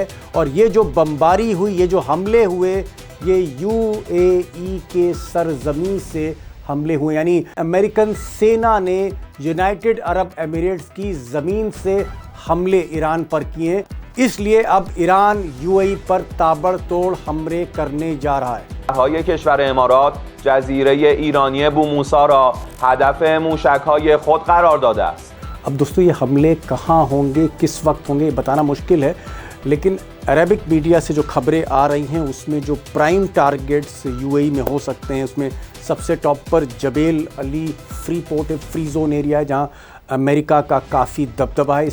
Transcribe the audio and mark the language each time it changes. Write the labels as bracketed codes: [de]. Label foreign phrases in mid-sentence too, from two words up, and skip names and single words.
[hi] और ये जो बमबारी हुई, ये जो हमले हुए, ये यूएई के सरजमीं से हमले हुए, यानी अमेरिकन सेना ने यूनाइटेड अरब एमिरेट्स की ज़मीन से हमले ईरान पर किए। इसलिए अब ईरान यूएई पर ताबड़तोड़ हमले करने जा रहा है। [fa] های کشور امارات جزیره ایرانی بو موسی را هدف موشک‌های خود قرار داده است. [hi] अब दोस्तों, ये हमले कहाँ होंगे, किस वक्त होंगे, बताना मुश्किल है, लेकिन अरबिक मीडिया से जो खबरें आ रही हैं उसमें जो [en] prime targets [hi] यूएई में हो सकते हैं, उसमें सबसे टॉप पर जबेल अली फ्री पोर्ट है, [en] free zone area [hi] है, जहाँ अमेरिका का काफ़ी दबदबा है।